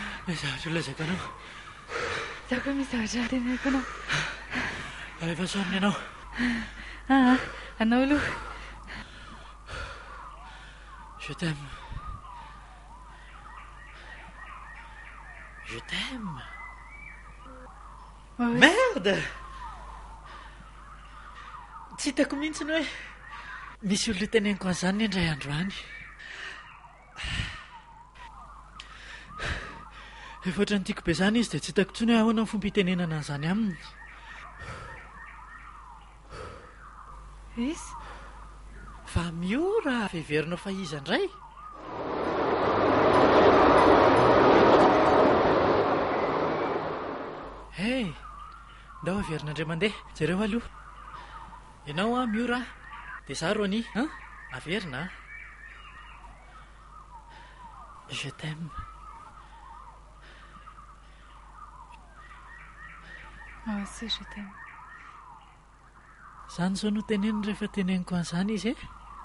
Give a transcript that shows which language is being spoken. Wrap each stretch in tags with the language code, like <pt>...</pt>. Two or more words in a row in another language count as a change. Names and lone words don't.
<mg>zavatra lazako anao. Zaho koa misy zavatra teneniko anao. Efa saminy ianao. Anao aloha.</mg> <fr>Je t'aime. Je t'aime. Merde!</fr> <mg>Tsy hitako mihitsy ny hoe misy olona teneniko an'izany ny indray andro any. Efa ohatrany tiako be izany izy dia tsy hitako intsony hoe ahoana ny fomba hitenenana an'izany aminy. Izy? Fa miora veverinao fa iza indray. Hey, ndao averinandray mandeha. Jereo aloha. Ianao miora. Dia za Rony, averina.</mg> <fr>Je t'aime. Moi aussi je t'aime.</fr> <mg>Zany zao no teneniny rehefa teneniko an'izany izy e.</mg>